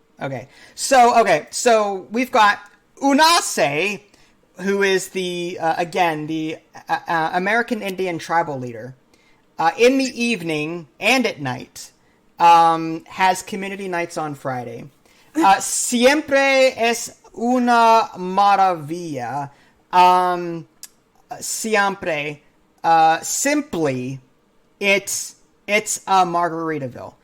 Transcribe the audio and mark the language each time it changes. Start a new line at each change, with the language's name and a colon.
English: Okay, so we've got Unace, who is the American Indian tribal leader. In the evening and at night, has community nights on Friday.
Spanish: Siempre es una maravilla.
English: Siempre, simply, it's Margaritaville.